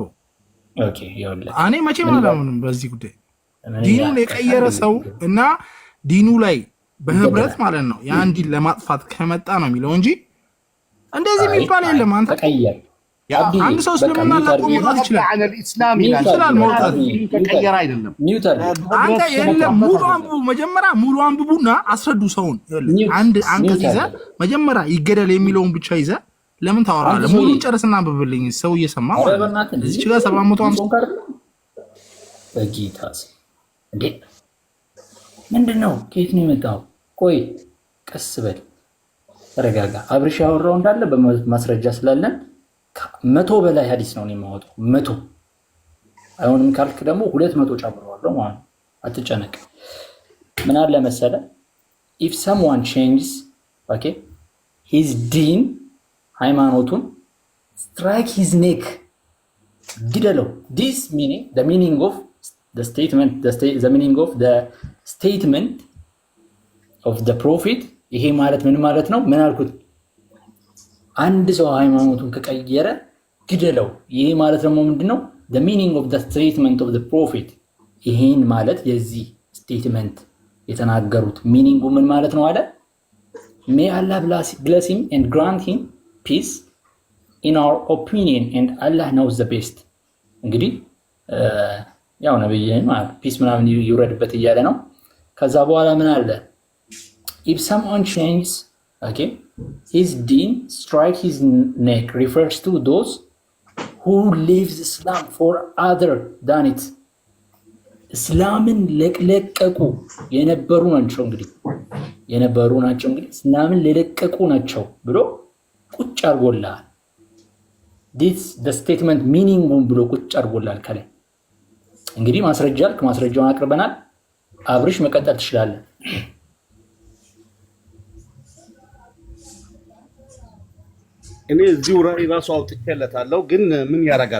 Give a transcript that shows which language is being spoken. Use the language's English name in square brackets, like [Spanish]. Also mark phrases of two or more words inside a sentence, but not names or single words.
[Amharic] ኦኬ ይኸውልህ፣ እኔ መቼም አላምንም በዚህ ጉዳይ። ዲኑን የቀየረ ሰው እና ዲኑ ላይ በህብረት ማለት ነው ያን ዲን ለማጥፋት ከመጣ ነው የሚለው እንጂ እንደዚህ የሚባል የለም። አንተ አንድ ሰው እስልምና ላቆም መውጣት ይችላል። [Arabic] عن الاسلام ይላል [Amharic] መውጣት ተቀየረ አይደለም። አንተ የለም ሙሉ አንብቡ፣ መጀመሪያ ሙሉ አንብቡና አስረዱ ሰውን። አንድ አንቀጽ ይዘህ መጀመሪያ ይገደል የሚለውን ብቻ ይዘህ ለምን ታወራለህ? ሙሉ ጨርስና አንብብልኝ፣ ሰው እየሰማ ማለት ነው። እዚህ ጋር 750 በጌታስ እንዴ ምንድነው? ከየት ነው የመጣው? ቆይ ቀስ በል ተረጋጋ። አብርሽ ያወራው እንዳለ በማስረጃ ስላለን 100 በላይ ሐዲስ ነው የማወጣው። 100 አይሆንም ካልክ ደግሞ 200 ጨምረዋለሁ ማለት ነው። አትጨነቅ። ምን አለ መሰለ [English] if someone changes okay his deen [Amharic] ሃይማኖቱን [English] strike his neck [Amharic] ግደለው። [English] this meaning the meaning of the statement the meaning of the statement of the prophet [Amharic] ይሄ ማለት ምን ማለት ነው? ምን አልኩት? አንድ ሰው ሃይማኖቱን ከቀየረ ግደለው። ይሄ ማለት ደግሞ ምንድነው? [English] the meaning of the statement of the prophet [Amharic] ይሄን ማለት የዚህ ስቴትመንት የተናገሩት ሚኒንጉ ምን ማለት ነው አለ? [English] may Allah bless him and grant him peace in our opinion and Allah knows the best። [Amharic] እንግዲህ ያው ነብይን ማለት ፒስ ምናምን ይውረድበት እያለ ነው። ከዛ በኋላ ምን አለ? [English] if someone changes okay his deen strike his neck refers to those who leaves Islam for other than it [Amharic] እስላምን ለቀቁ የነበሩ ናቸው። እንግዲህ የነበሩ ናቸው እንግዲህ እስላምን ለቀቁ ናቸው ብሎ ቁጭ አርጎላል። [English] this the statement meaning [Amharic] ብሎ ቁጭ አርጎላል ከላይ። እንግዲህ ማስረጃውን አቅርበናል። አብርሽ መቀጠል ትችላለህ። እኔ እዚሁ ራሱ አውጥቼለታለሁ፣ ግን ምን ያደርጋል?